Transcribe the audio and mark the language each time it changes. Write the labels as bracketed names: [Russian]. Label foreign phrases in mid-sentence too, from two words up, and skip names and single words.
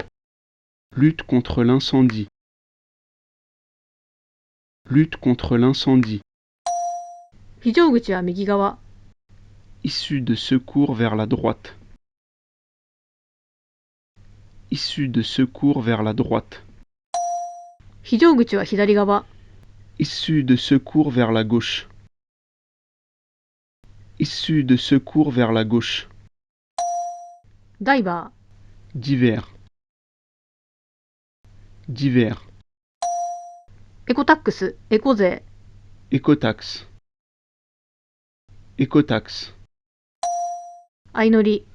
[French] Lutte contre l'incendie. Lutte contre l'incendie. [Japanese] 非常口は右側、 [French] Issue de secours vers la droite. Issue de secours vers la droite. [Japanese] 非常口は左側、 [French] Issue de secours vers la gauche. Issue de secours vers la gauche. [Japanese] ダイバー、 [French] Divers. Divers. [Japanese] エコタックス、エコ税、 [French] Écotaxe. Écotaxe. [Japanese] 相乗り、